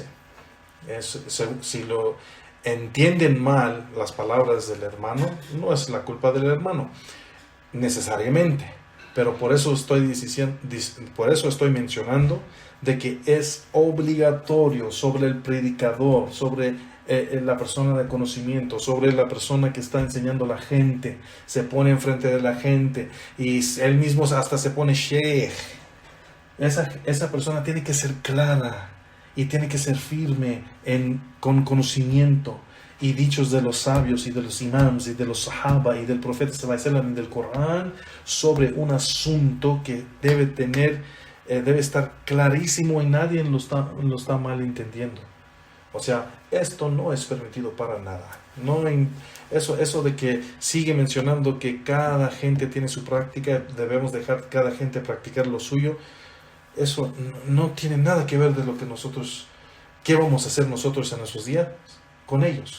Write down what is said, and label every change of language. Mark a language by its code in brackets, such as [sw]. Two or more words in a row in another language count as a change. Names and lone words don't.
[es] Si lo entienden mal las palabras del hermano, no es la culpa del hermano necesariamente, pero por eso estoy mencionando de que es obligatorio sobre el predicador, sobre la persona de conocimiento, sobre la persona que está enseñando a la gente, se pone enfrente de la gente y él mismo hasta se pone sheikh. Esa persona tiene que ser clara y tiene que ser firme con conocimiento y dichos de los sabios y de los imams y de los sahaba y del profeta [ar] صلى الله عليه وسلم [es] y del Corán sobre un asunto que debe estar clarísimo y nadie lo está mal entendiendo. O sea, esto no es permitido para nada. Eso de que sigue mencionando que cada gente tiene su práctica, debemos dejar cada gente practicar lo suyo, eso no tiene nada que ver de lo que nosotros, qué vamos a hacer nosotros en nuestros días con ellos.